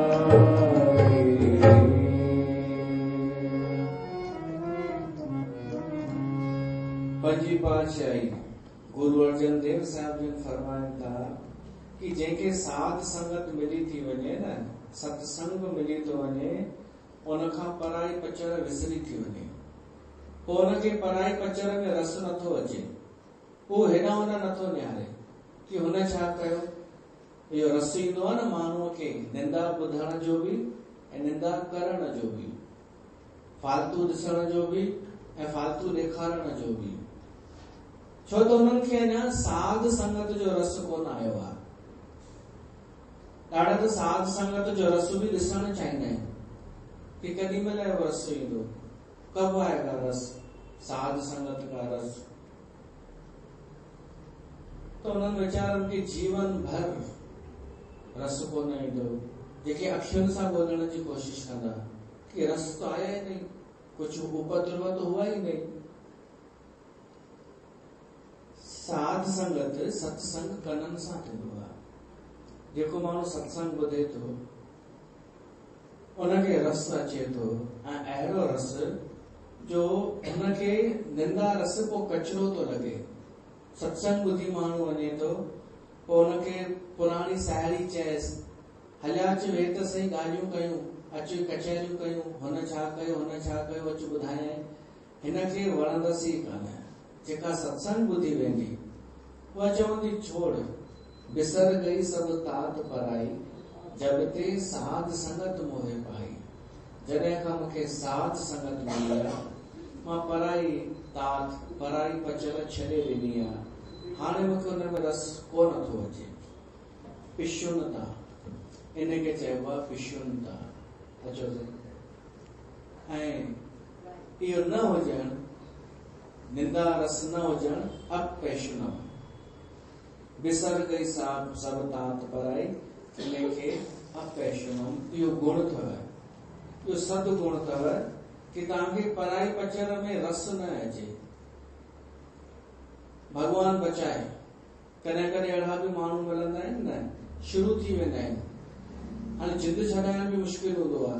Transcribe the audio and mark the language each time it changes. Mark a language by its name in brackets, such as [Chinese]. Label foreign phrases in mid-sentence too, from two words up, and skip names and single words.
[Sindhi] पंजी पातशाही गुरु अर्जन देव साहब जी फरमाइनि था कि जंहिंखे साध संगत मिली थी वञे न, सत्संग मिली थो वञे, उनखां पराई पचर विसरी थी वञे, पोइ उनखे पराई पचर में रस नथो अचे, पोइ हेॾां होॾां नथो निहारे कि हुन छा कयो। इहो रस ईंदो आहे न माण्हूअ खे निंदा ॿुधण जो बि ऐं निंदा करण जो बि, फालतू ॾिसण जो बि ऐं फालतू ॾेखारण जो बि, छो त उन्हनि खे अञा साध संगत जो रस कोन आयो आहे। ॾाढा त साध संगत जो रस बि ॾिसण चाहींदा आहिनि कि कॾहिं महिल जो रस ईंदो, [Hindi] कब आएगा रस, साध संगत का रस। [Sindhi] तो उन्हनि वीचारनि खे जीवन भर रस कोन ईंदो, जेके अखियुनि सां ॻोल्हण जी कोशिश कंदा कि [Hindi] रस तो आया ही नहीं, कुछ उपद्रव तो हुआ ही नहीं। [Sindhi] साध संगत सत्संग कननि सां थींदो आहे। जेको माण्हू सत्संग ॿुधे थो उनखे रस अचे थो, ऐं अहिड़ो रस जो उनखे निंदा रस पोइ कचरो थो लॻे। सत्संग ॿुधी माण्हू वञे थो, पोइ उनखे पुराणी साहेड़ी चएसि, हलिया अचु वेह त सही, ॻाल्हियूं कयूं, अचु कचहरियूं कयूं, हुन छा कयो हुन छा कयो, अचु ॿुधायई। हिनखे वणंदसि ई कान। जेका सत्संग ॿुधी वेंदी उहा चवंदी छोड़, [Punjabi] ਬਿਸਰ ਗਈ ਸਭ ਤਾਤ ਪਰਾਈ, ਜਬ ਤੇ ਸਾਧ ਸੰਗਤ ਮੋਹੇ ਪਾਈ। [Sindhi] जॾहिं खां मूंखे साध संगत मिली आहे, मां पराई तात पराई पचर छॾे ॾिनी आहे। हाणे मूंखे हुन में रस कोन थो अचे। पिशुनता, इनखे चइबो आहे पिशुनता। अचो ऐं इहो न हुजणु, निंदा रस न हुजणु, अपैशुनम, [Punjabi] ਬਿਸਰ ਗਈ ਸਾਬ ਸਭ ਤਾਤ ਪਰਾਈ, [Sindhi] इनखे अपैशुनम, इहो गुण अथव, इहो सदगुण अथव कि तव्हांखे पराई पचर में रस न अचे। भगवान बचाए, कॾहिं कॾहिं अहिड़ा बि माण्हू मिलंदा आहिनि न, शुरू थी वेंदा आहिनि, हाणे जिद छॾाइण बि मुश्किल हूंदो आहे।